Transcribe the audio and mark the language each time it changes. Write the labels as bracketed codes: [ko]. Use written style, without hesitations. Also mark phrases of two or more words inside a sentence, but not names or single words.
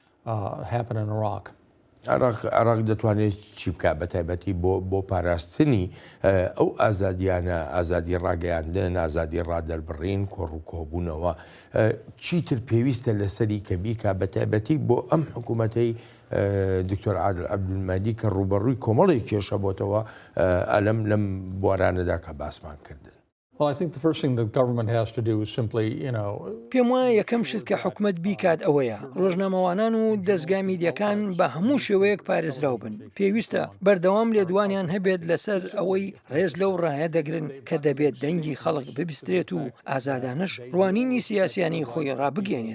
[ckb] عێراق دەتوانێت چی بکات بە تایبەتی بۆ پاراستنی ئەو ئازادیانە ئازادی ڕاگەیاندن ئازادی ڕادەربڕین کۆڕووکۆبوونەوە چیتر پێویستە لەسەری کە بیکە بە تایبەتی بۆ ئەم حکوومەتەی دکتۆر عادل عەبدولمەجید کە ڕوبەڕووی کۆمەڵی کێشە بۆتەوە ئەلەم لەم بوارانەدا کە باسمان کردن. [en] Well, I think the first thing the government has to do is simply, [ckb] پێم وایە یەکەم شت کە حکومەت بیکات ئەوەیە ڕۆژنامەوانان و دەستگای میدیەکان بە هەموو شێوەیەک پارێزراو بن. پێویستە بەردەوام لێدوانیان هەبێت لەسەر ئەوەی ڕێز لەو ڕایە دەگرن کە دەبێت دەنگی خەڵک ببیسترێت و ئازادانش ڕوانینی سیاسیانی خۆی ڕابگەێنێت.